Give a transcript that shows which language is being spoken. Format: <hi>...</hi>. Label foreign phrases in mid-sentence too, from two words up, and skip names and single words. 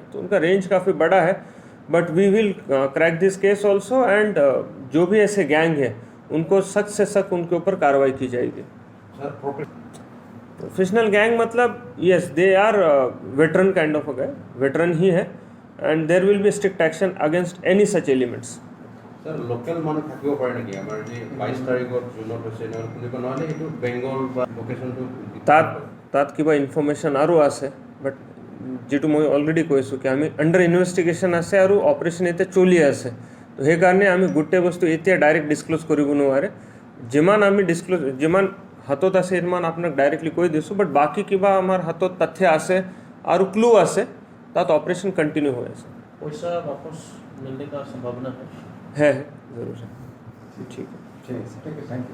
<hi>तो उनका रेंज काफ़ी बड़ा है,</hi> <en>but we will crack this case also and</en> <hi>जो भी ऐसे गैंग है उनको सख्त से सख्त उनके ऊपर कार्रवाई की जाएगी।</hi> <en>professional gang मतलब yes, they are veteran kind of a guy, veteran</en> <hi>ही है</hi> <en>and there will be strict action against any such elements.</en> <as>ছাৰ, লোকেল মানুহ থাকিব পাৰে নেকি? আমাৰ যে 22 তাৰিখত জুনত হৈছে নহ'লে এইটো বেংগল বা লোকেশনটো তাত কিবা ইনফৰমেশ্যন আৰু আছে, বাট যেটো মই অলৰেডি কৈছোঁ কি আমি</as> <en>under investigation</en> <as>আছে আৰু অপাৰেশ্যন এতিয়া চলি আছে। তো সেইকাৰণে আমি গোটেই বস্তু এতিয়া ডাইৰেক্ট ডিছক্লোজ কৰিব নোৱাৰে। যিমান হাতত আছে সিমান আপোনাক ডাইৰেক্টলি কৈ দিছোঁ, বাট বাকী কিবা আমাৰ হাতত তথ্য আছে আৰু ক্লু আছে তাত</as> <hi>ऑपरेशन कंटिन्यू हो ऐसे। पैसा वापस मिलने का संभावना है जरूर है। ठीक है,</hi> <en>thank you.</en>